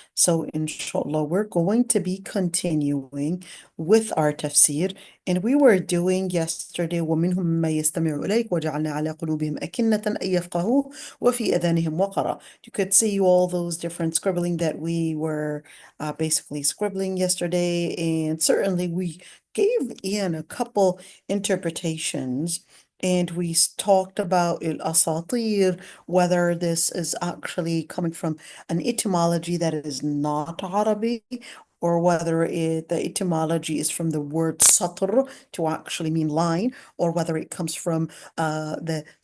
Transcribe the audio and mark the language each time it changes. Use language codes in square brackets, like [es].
[en] So, inshallah, we're going to be continuing with our tafsir. And we were doing yesterday, [ar] وَمِنْهُمْ مَّن يَسْتَمِعُ إِلَيْكَ وَجَعَلْنَا عَلَى قُلُوبِهِمْ أَكِنَّةً أَن يَفْقَهُوهُ وَفِي آذَانِهِمْ وَقْرًا. [en] You could see all those different scribbling that we were basically scribbling yesterday. And certainly we gave Ian a couple interpretations. And we talked about al-asatir, whether this is actually coming from an etymology that is not Arabic, or whether the etymology is from the word satr to actually mean line, or whether it comes from the